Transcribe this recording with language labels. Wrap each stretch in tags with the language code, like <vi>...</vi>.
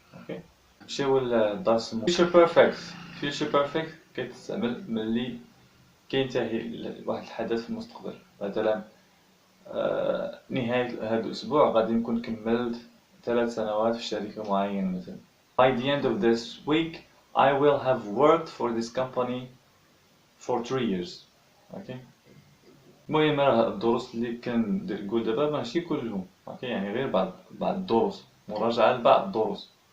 <ar>اوكي، نمشيو للدرس. future perfect كيتستعمل ملي كينتهي واحد الحدث في المستقبل. مثلا نهاية هذا الأسبوع غادي نكون كملت 3 سنوات في شركة معينة مثلا.</ar> <en>By the end of this week I will have worked for this company for 3 years.</en> <ar>اوكي، المهم راه الدروس اللي كنقول دابا ماشي كلهم. اوكي، يعني غير بعض الدروس، مراجعة لبعض الدروس.</ar>